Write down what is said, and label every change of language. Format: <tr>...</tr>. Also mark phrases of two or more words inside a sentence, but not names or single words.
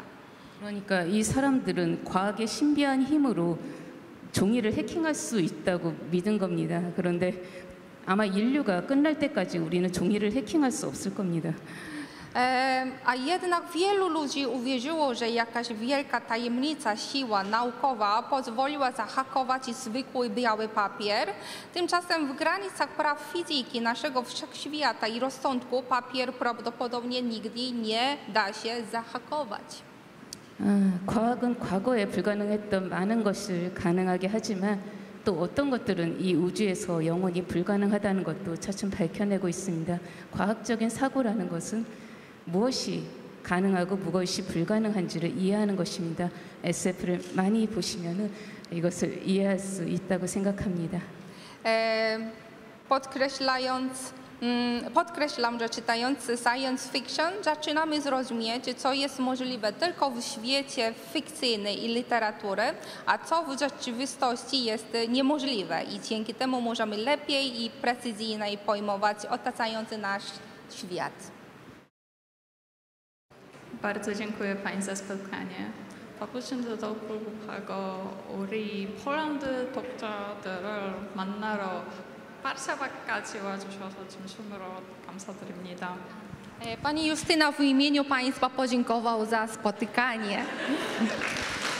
<ko>그러니까 이 사람들은 과학의 신비한 힘으로 종이를 해킹할 수 있다고 믿은 겁니다. 그런데 아마 인류가 끝날 때까지 우리는 종이를 해킹할 수 없을 겁니다.</ko> <pl>A jednak wielu ludzi uwierzyło, że jakaś wielka tajemnica, siła naukowa pozwoliła zahakować zwykły biały papier. Tymczasem w granicach praw fizyki naszego wszechświata i rozsądku papier prawdopodobnie nigdy nie da się zahakować.</pl> <ko>과학은 과거에 불가능했던 많은 것을 가능하게 하지만 또 어떤 것들은 이 우주에서 영원히 불가능하다는 것도 차츰 밝혀내고 있습니다. 과학적인 사고라는 것은 무엇이 가능하고 무엇이 불가능한지를 이해하는 것입니다. SF를 많이 보시면은 이것을 이해할 수 있다고 생각합니다.</ko> <pl>Podkreślam, że czytając</pl> <en>science fiction</en> <pl>zaczynamy zrozumieć, co jest możliwe tylko w świecie fikcyjnej i literatury, a co w rzeczywistości jest niemożliwe i dzięki temu możemy lepiej i precyzyjniej pojmować otaczający nasz świat. bardzo dziękuję Pani za spotkanie.</pl> <ko>바쁘신 데도 불구하고 우리 폴란드 독자들을 만나러 와르샤와까지 와주셔서 진심으로 감사드립니다.</ko> <pl>Pani Justyna w imieniu Państwa podziękował za spotkanie.</pl>